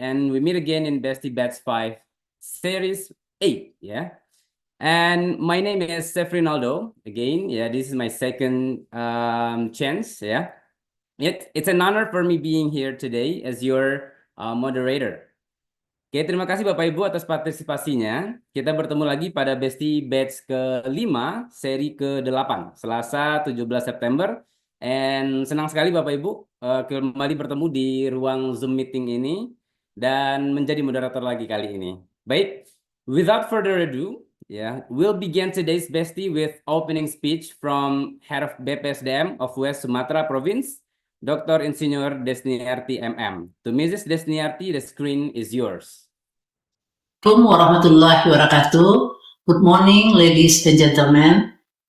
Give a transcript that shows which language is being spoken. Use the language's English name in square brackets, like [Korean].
[English] And we meet again in Bestie Batch 5, Series 8, yeah? And my name is Sefrinaldo, again, yeah, this is my second chance, yeah? It's an honor for me being here today as your moderator. [Indonesian] Oke, terima kasih Bapak Ibu atas partisipasinya. Kita bertemu lagi pada Bestie Batch ke-5, seri ke-8, Selasa 17 September. And senang sekali Bapak Ibu kembali bertemu di ruang Zoom meeting ini dan menjadi moderator lagi kali ini. [English] Baik, without further ado, we'll begin today's Bestie with opening speech from Head of BPSDM of West Sumatra Province, Dr. Insinyur Desniarti MM. To Mrs. Desniarti, the screen is yours. [Arabic] Assalamualaikum warahmatullahi wabarakatuh. [English] Good morning, ladies and gentlemen.